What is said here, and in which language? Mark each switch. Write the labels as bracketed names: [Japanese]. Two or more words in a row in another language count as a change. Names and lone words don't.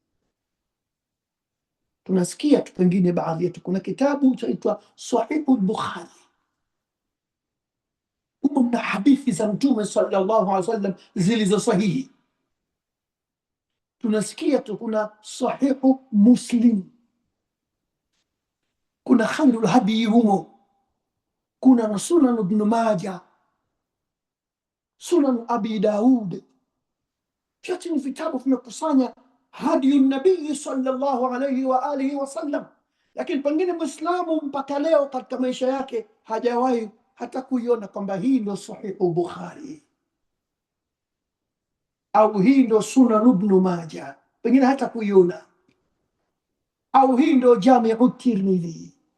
[Swahili] Tunasikia tu pengine baadhi yetu, kuna kitabu chaitwa Sahihul Bukhari. mna hadithi za Mtume [Arabic] صلى الله عليه وسلم [Swahili] zilizo sahihi. Tunasikia tu kuna sahihu Muslim, kuna khairul hadi humo, kuna sunan ibn Majah, sunan Abi Daud. Vyote ni vitabu vimekusanya hadi nabii [Arabic] صلى الله عليه وعلى آله وسلم, [Swahili] lakini pengine Muislamu mpaka leo katika maisha yake hajawahi hata kuiona kwamba hii ndio sahihu Bukhari au hii ndio sunan ibn Majah, pengine hata kuiona, au hii ndio Jami'u Tirmidhi.